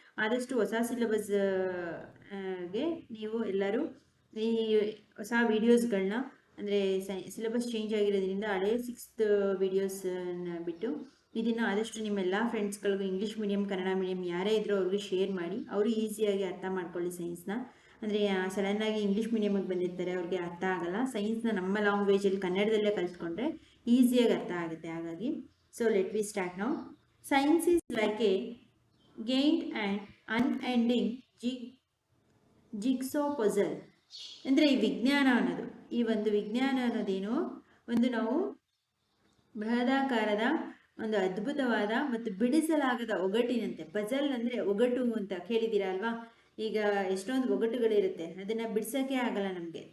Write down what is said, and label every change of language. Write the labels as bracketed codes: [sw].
[kn] ಆದಷ್ಟು ಹೊಸ ಸಿಲೆಬಸ್ಗೆ ನೀವು ಎಲ್ಲರೂ ಈ ಹೊಸ ವೀಡಿಯೋಸ್ಗಳನ್ನ, ಅಂದರೆ ಸಿಲೆಬಸ್ ಚೇಂಜ್ ಆಗಿರೋದ್ರಿಂದ ಹಳೆ ಸಿಕ್ಸ್ತ್ ವೀಡಿಯೋಸನ್ನ ಬಿಟ್ಟು ಇದನ್ನು ಆದಷ್ಟು ನಿಮ್ಮೆಲ್ಲ ಫ್ರೆಂಡ್ಸ್ಗಳಿಗೂ ಇಂಗ್ಲೀಷ್ ಮೀಡಿಯಮ್, ಕನ್ನಡ ಮೀಡಿಯಮ್ ಯಾರೇ ಇದ್ರೂ ಅವ್ರಿಗೆ ಶೇರ್ ಮಾಡಿ, ಅವರು ಈಸಿಯಾಗಿ ಅರ್ಥ ಮಾಡ್ಕೊಳ್ಳಿ ಸೈನ್ಸ್ನ. ಅಂದರೆ ಸಡನ್ನಾಗಿ ಇಂಗ್ಲೀಷ್ ಮೀಡಿಯಮಿಗೆ ಬಂದಿರ್ತಾರೆ, ಅವ್ರಿಗೆ ಅರ್ಥ ಆಗಲ್ಲ. ಸೈನ್ಸ್ನ ನಮ್ಮ ಲ್ಯಾಂಗ್ವೇಜಲ್ಲಿ ಕನ್ನಡದಲ್ಲೇ ಕಲಿತ್ಕೊಂಡ್ರೆ ಈಸಿಯಾಗಿ ಅರ್ಥ ಆಗುತ್ತೆ. ಹಾಗಾಗಿ [en] So let we start now. Science is like a gained and unending jigsaw puzzle. [kn] ಅಂದರೆ ಈ ವಿಜ್ಞಾನ ಅನ್ನೋದು, ಈ ಒಂದು ವಿಜ್ಞಾನ ಅನ್ನೋದೇನು, ಒಂದು ನಾವು ಬೃಹದಾಕಾರದ ಒಂದು ಅದ್ಭುತವಾದ ಮತ್ತು ಬಿಡಿಸಲಾಗದ ಒಗಟಿನಂತೆ. ಪಜಲ್ ಅಂದರೆ ಒಗಟು ಅಂತ ಕೇಳಿದ್ದೀರಾ ಅಲ್ವಾ? ಈಗ ಎಷ್ಟೊಂದು ಒಗಟುಗಳಿರುತ್ತೆ, ಅದನ್ನು ಬಿಡ್ಸೋಕ್ಕೆ ಆಗಲ್ಲ ನಮಗೆ.